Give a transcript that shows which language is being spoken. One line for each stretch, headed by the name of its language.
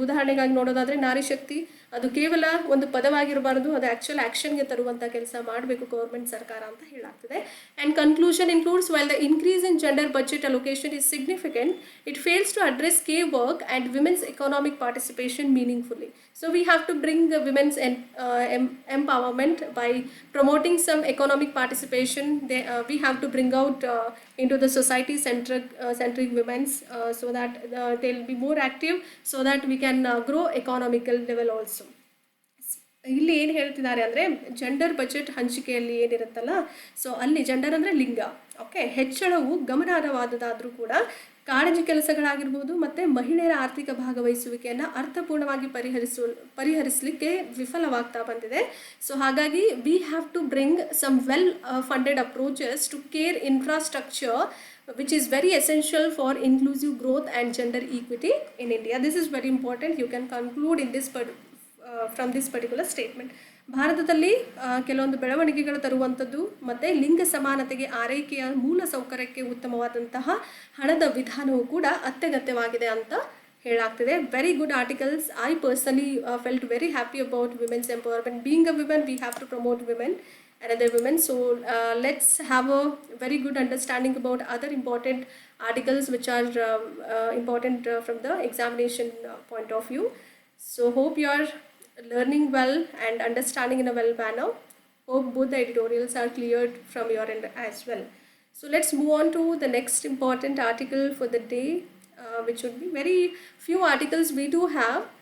Kannada: ಉದಾಹರಣೆಗಾಗಿ ನೋಡೋದಾದರೆ ನಾರಿ ಶಕ್ತಿ ಅದು ಕೇವಲ ಒಂದು ಪದವಾಗಿರಬಾರ್ದು, ಅದು ಆ್ಯಕ್ಚುಯಲ್ ಆ್ಯಕ್ಷನ್ಗೆ ತರುವಂಥ ಕೆಲಸ ಮಾಡಬೇಕು ಗೌರ್ಮೆಂಟ್ ಸರ್ಕಾರ ಅಂತ ಹೇಳಾಗ್ತದೆ.
English: And conclusion includes while the increase in gender budget allocation is significant, it fails to address care work and women's economic participation meaningfully. So we have to bring the women's empowerment by promoting some economic participation. We have to bring out into the society centric women's so that they'll be more active, so that we can grow economical level also.
Kannada: ಇಲ್ಲಿ ಏನು ಹೇಳ್ತಿದ್ದಾರೆ ಅಂದರೆ gender budget ಹಂಚಿಕೆಯಲ್ಲಿ ಏನಿರುತ್ತಲ್ಲ, so ಅಲ್ಲಿ gender ಅಂದರೆ ಲಿಂಗ, okay, ಹೆಚ್ಚಳವು ಗಮನಾರ್ಹವಾದದಾದರೂ ಕೂಡ ಕಾಳಜಿ ಕೆಲಸಗಳಾಗಿರ್ಬೋದು ಮತ್ತು ಮಹಿಳೆಯರ ಆರ್ಥಿಕ ಭಾಗವಹಿಸುವಿಕೆಯನ್ನು ಅರ್ಥಪೂರ್ಣವಾಗಿ ಪರಿಹರಿಸಲಿಕ್ಕೆ ವಿಫಲವಾಗ್ತಾ ಬಂದಿದೆ.
English: So ಹಾಗಾಗಿ we have to bring some well funded approaches to care infrastructure which is very essential for inclusive growth and gender equity in India. This is very important. You can conclude in this from this particular statement.
Kannada: ಭಾರತದಲ್ಲಿ ಕೆಲವೊಂದು ಬೆಳವಣಿಗೆಗಳು ತರುವಂಥದ್ದು ಮತ್ತು ಲಿಂಗ ಸಮಾನತೆಗೆ ಆರೈಕೆಯ ಮೂಲ ಸೌಕರ್ಯಕ್ಕೆ ಉತ್ತಮವಾದಂತಹ ಹಣದ ವಿಧಾನವೂ ಕೂಡ ಅತ್ಯಗತ್ಯವಾಗಿದೆ ಅಂತ ಹೇಳಾಗ್ತಿದೆ.
English: Very good articles. I personally felt very happy about women's empowerment. Being a women we have to promote women another women. So let's have a very good understanding about other important articles which are important from the examination point of view. So hope you are learning well and understanding in a well manner. Hope both the editorials are cleared from your end as well. So let's move on to the next important article for the day, which would be very few articles we do have.